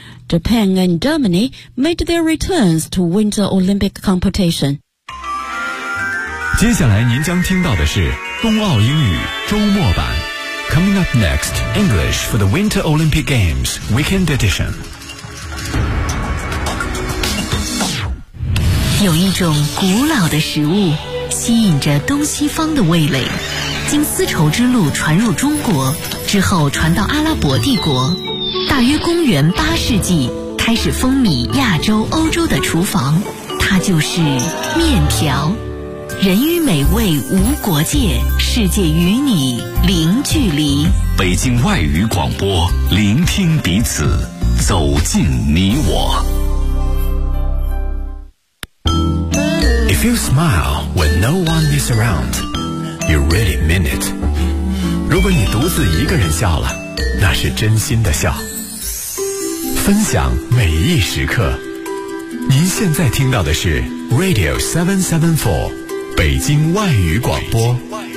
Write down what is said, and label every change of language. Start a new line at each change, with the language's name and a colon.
English: Japan and Germany made their returns to Winter Olympic competition.
Chinese: 接下来您将听到的是冬奥英语周末版
English: Coming up next, English for the Winter Olympic Games Weekend Edition
Chinese: 有一种古老的食物吸引着东西方的味蕾经丝绸之路传入中国之后传到阿拉伯帝国大约公元8世纪开始风靡亚洲欧洲的厨房它就是面条人与美味无国界，世界与你零距离。北京外语广播，聆听彼此，走进你我。
English: If you smile when no one is around, you really mean it.
Chinese: 如果你独自一个人笑了，那是真心的笑。分享每一时刻。您现在听到的是 Radio 774。北京外语广播。